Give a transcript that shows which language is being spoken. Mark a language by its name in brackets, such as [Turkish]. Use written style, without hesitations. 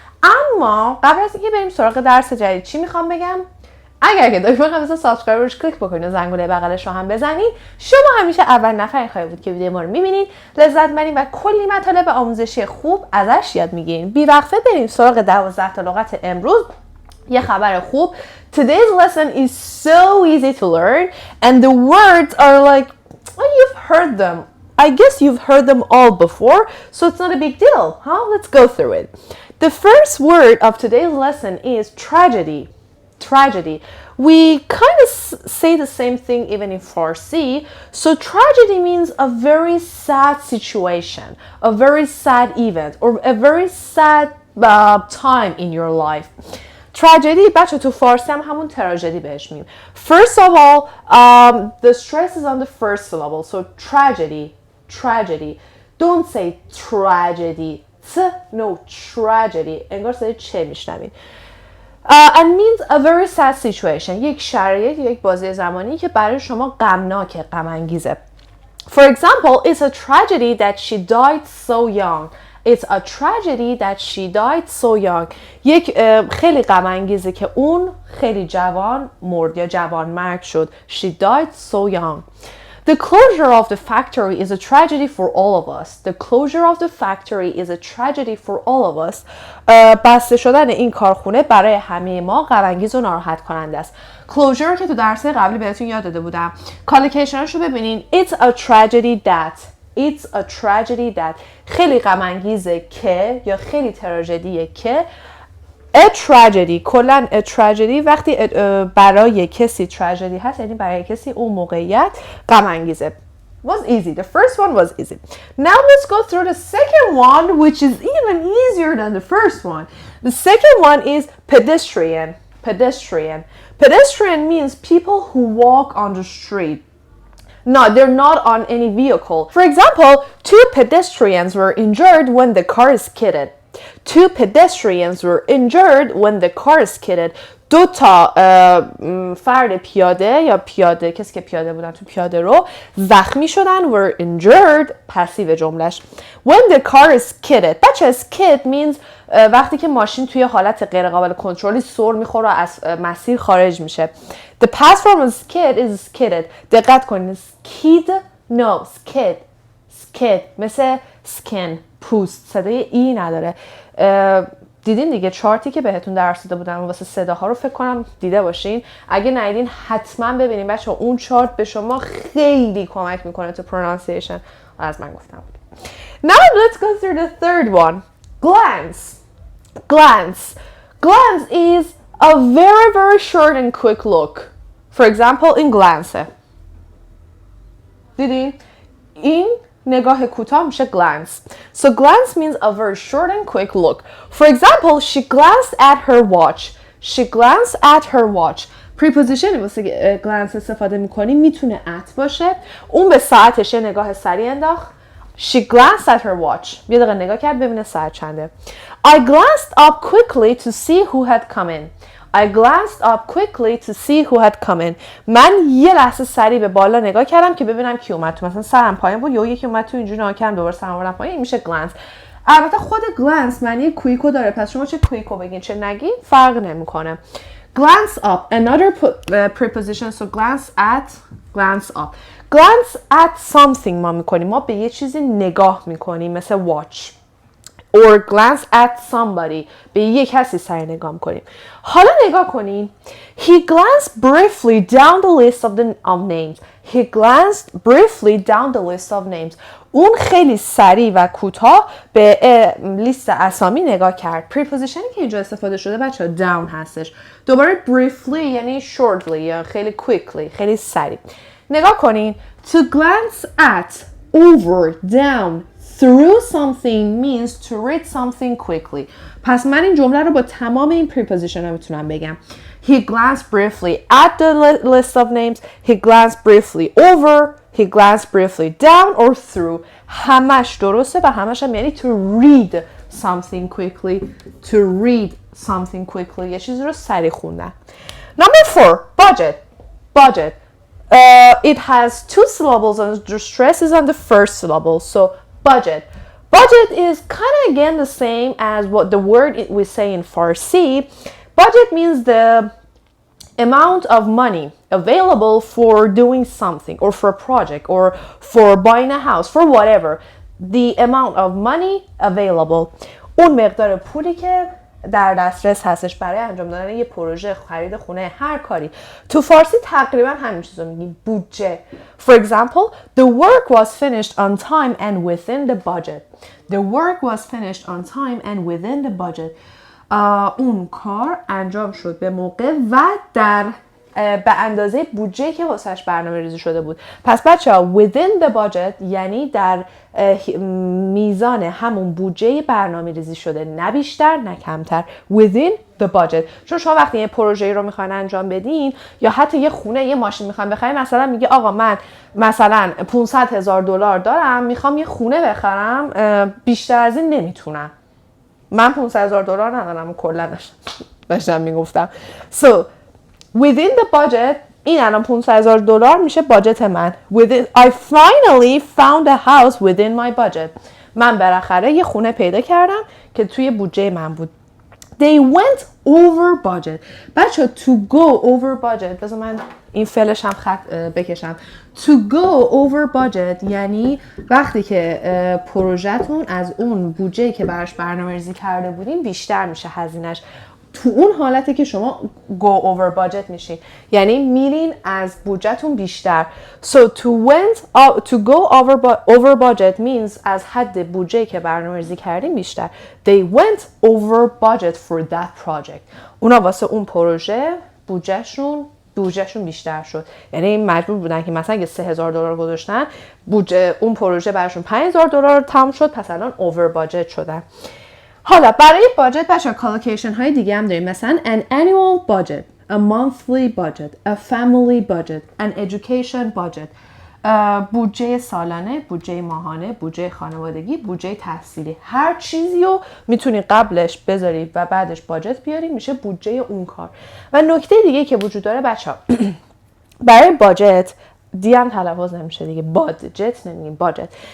[Persian] اما قبل از اینکه بریم سراغ درس جدید چی میخوام بگم؟ اگر که دکمه قرمز سابسکرایب روش کلیک بکنید و زنگوله بغلش رو هم بزنید، شما همیشه اول نفری خواهید بود که ویدیو ما رو میبینید، لذت ببرید و کلی مطالب آموزشی خوب ازش یاد میگیرین. بی وقفه بریم سراغ 12 تا لغت امروز. یه خبر خوب. [English] Today's lesson is so easy to learn and the words are like, well, you've heard them. I guess you've heard them all before, so it's not a big deal, huh? Let's go through it. The first word of today's lesson is tragedy. Tragedy. We kind of say the same thing even in Farsi. So tragedy means a very sad situation, a very sad event, or a very sad time in your life. [Persian] Tragedy, بچه تو فارسی هم همون تراژدی بهش میگیم. [English] First of all, the stress is on the first syllable. So tragedy, tragedy. Don't say tragedy. No, tragedy. [Persian] انگار صدای چه میشنوین. [English] And means a very sad situation. [Persian] یک شرایط یا یک بازی زمانی که برای شما غمناکه، غم انگیزه. [English] For example, it's a tragedy that she died so young. It's a tragedy that she died so young. [Persian] یک خیلی غم انگیزه که اون خیلی جوان مرد یا جوان مرگ شد. [English] She died so young. The closure of the factory is a tragedy for all of us. The closure of the factory is a tragedy for all of us. [Persian] بسته شدن این کارخونه برای همه ما غم انگیز و ناراحت کننده است. Closure که تو درس‌های قبلی بهتون یاد داده بودم. کالوکیشنش رو ببینین. [English] It's a tragedy that. It's a tragedy that. [Persian] خیلی غم انگیزه که یا خیلی تراژدیه که. [English] A tragedy. [Persian] کلاً a tragedy وقتی برای کسی tragedy هست یعنی برای کسی اون موقعیت غم انگیزه. [English] Was easy. The first one was easy. Now let's go through the second one, which is even easier than the first one. The second one is pedestrian. Pedestrian. Pedestrian means people who walk on the street. No, they're not on any vehicle. For example, 2 pedestrians were injured when the car skidded. 2 pedestrians were injured when the car skidded. [Persian] 2 تا فرد پیاده یا پیاده کسی که پیاده بودن تو پیاده رو زخمی شدن. [English] were injured [Persian] پسیو جملش. [English] when the car skidded. [Persian] بچه [English] skid means [Persian] وقتی که ماشین توی حالت غیر قابل کنترلی سر میخوره و از مسیر خارج میشه. [English] The past form of skid is skidded. [Persian] دقت کنید. [English] skid no skid. [Persian] skid مثل skin پوست صدای ای نداره. دیدین دیگه چارتی که بهتون درس داده بودم واسه صداها رو فکر کنم دیده باشین. اگه ندیدین حتما ببینین بچه‌ها، اون چارت به شما خیلی کمک میکنه تو pronunciation. از من گفتم بود. [English] Now let's go through the third one. Glance. Glance. Glance is a very very short and quick look. For example, in glance. [Persian] دیدین؟ این نگاه کوتاه میشه glance. [English] So glance means a very short and quick look. For example, she glanced at her watch. She glanced at her watch. [Persian] Preposition واسه glance استفاده میکنیم میتونه at باشه. اون به ساعتش نگاه سریع انداخت. [English] She glanced at her watch. [Persian] یه دقیقه نگاه کرد ببینه ساعت چنده. [English] I glanced up quickly to see who had come in. I glanced up quickly to see who had come in. [Persian] من یه لحظه سریع به بالا نگاه کردم که ببینم کی اومد تو. مثلا سرم پایین بود یکی اومد تو اینجوری نگاه کردم دوباره سرم آوردم پایین. این میشه glance. البته خود glance معنی کویکو داره، پس شما چه کویکو بگین چه نگین فرق نمیکنه. [English] Glance up. Another preposition. So glance at. Glance up. Glance at something [Persian] ما میکنیم. ما به یه چیزی نگاه میکنیم مثل watch. [English] or glance at somebody. [Persian] به یک کسی سری نگاه میکنیم. حالا نگاه کنین. [English] He glanced briefly down the list of names. He glanced briefly down the list of names. [Persian] اون خیلی سریع و کوتاه به لیست اسامی نگاه کرد. prepositionی که اینجا استفاده شده بچه‌ها down هستش. دوباره briefly یعنی shortly یا خیلی quickly، خیلی سریع. نگاه کنین. [English] To glance at, over, down, through something means to read something quickly. [Persian] پس من این جمله رو با تمام این preposition ها میتونم بگم. [English] He glanced briefly at the list of names. He glanced briefly over. He glanced briefly down or through. [Persian] همش درسته و همش هم یعنی [English] to read something quickly. To read something quickly. [Persian] یه چیزی رو سریع خوندن. [English] Number 4. Budget. Budget. It has 2 syllables and the stress is on the first syllable. So budget. Budget is kind of again the same as what the word we say in Farsi. Budget means the amount of money available for doing something or for a project or for buying a house, for whatever. The amount of money available. [Persian] اون مقدار پولی که در دسترس هستش برای انجام دادن یه پروژه، خرید خونه، هر کاری. تو فارسی تقریبا همین چیزو میگیم، بودجه. [English] For example, the work was finished on time and within the budget. The work was finished on time and within the budget. [Persian] اون کار انجام شد به موقع و در به اندازه بودجه که واسش برنامه ریزی شده بود. پس بچه‌ها [English] within the budget [Persian] یعنی در میزان همون بودجه برنامه ریزی شده، نه بیشتر نه کمتر. [English] within the budget. [Persian] چون شما وقتی یه پروژه‌ای رو میخواین انجام بدین یا حتی یه خونه، یه ماشین میخواین بخرین، مثلا میگه آقا من مثلا $500,000 دارم، میخوام یه خونه بخرم، بیشتر از این نمیتونم. من $500,000 ندارم، کلا داشتم میگفتم. [English] So within the budget [Persian] این الان $500,000 میشه باجت من. [English] I finally found a house within my budget. [Persian] من بالاخره یه خونه پیدا کردم که توی بودجه من بود. [English] They went over budget. [Persian] بچه to go over budget، بذار من این فعلش هم خط بکشم. To go over budget یعنی وقتی که پروژه‌تون از اون بودجه‌ای که براش برنامه‌ریزی کرده بودین بیشتر میشه هزینه‌اش. تو اون حالته که شما [English] go over budget [Persian] میشین، یعنی میرین از بودجهتون بیشتر. [English] So to go over budget means [Persian] از حد بودجه‌ای که برنامه‌ریزی کردین بیشتر. [English] They went over budget for that project. [Persian] اونا واسه اون پروژه بودجهشون بیشتر شد. یعنی مجبور بودن که مثلا اگه $3,000 گذاشتن، بودجه اون پروژه براشون $5,000 تموم شد، پس الان over budget شدن. حالا برای باجت بچه‌ها کالوکیشن های دیگه هم داریم، مثلا [English] an annual budget, a monthly budget, a family budget, an education budget. [Persian] بودجه سالانه، بودجه ماهانه، بودجه خانوادگی، بودجه تحصیلی. هر چیزی رو میتونی قبلش بذاری و بعدش باجت بیاری، میشه بودجه اون کار. و نکته دیگه که وجود داره بچه‌ها برای باجت دی هم تلفظ نمیشه دیگه، باجت نمیگیم، باجت.